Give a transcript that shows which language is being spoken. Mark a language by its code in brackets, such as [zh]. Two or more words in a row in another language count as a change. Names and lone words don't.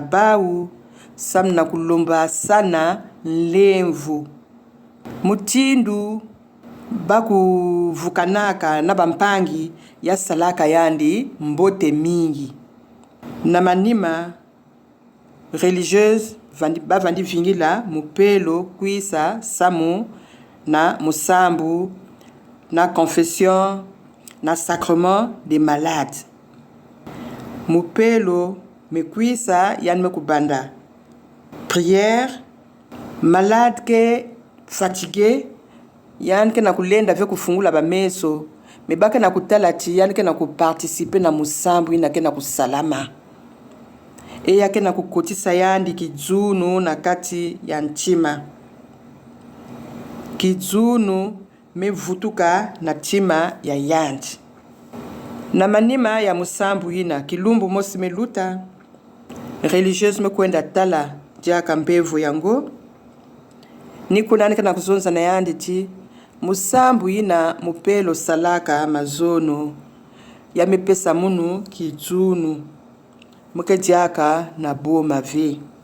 [ktu] bau samna kulomba sana lemvu mutindu bakuvukanaka na bampangi ya salaka yandi mbote mingi na manima religieuse bavandi vingila mupelo kwisa samu na musambu na confession na [fr] sacrement des malades [ktu] mupelo mekwisa yan mekubanda prière malade ke fatigué yan ke na kulenda ve kufungula bameso mebaka na kutala ti yan ke na kuparticiper na musambu ina ke na kusalama eya ke na kukotisa yandi kidzunu na kati ya ntima kidzunu mevutuka na tima ya yandi na manima ya musambu ina kilumbu mosi meluta religieuse mekwenda tala jaka mbevu yango nikunanika na kuzonza na yandi ti musambu ina mupelo salaka mazono ya mepesa munu kidzunu muke diaka na boma ve.